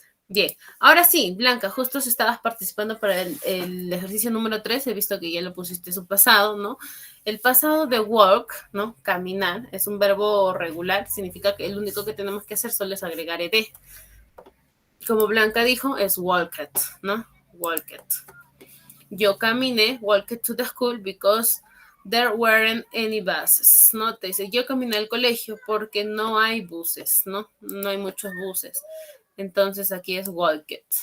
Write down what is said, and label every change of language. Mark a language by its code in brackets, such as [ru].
[es] Bien, ahora sí, Blanca, justo si estabas participando para el ejercicio número 3, he visto que ya lo pusiste su pasado, ¿no? El pasado de walk, ¿no? Caminar, es un verbo regular, significa que el único que tenemos que hacer solo es agregar ed. Como Blanca dijo, es walked, ¿no? [en] Walked. [es] Yo caminé, [en] walked to the school because there weren't any buses, ¿no? [es] Te dice, yo caminé al colegio porque no hay buses, ¿no? No hay muchos buses. Entonces aquí es walked.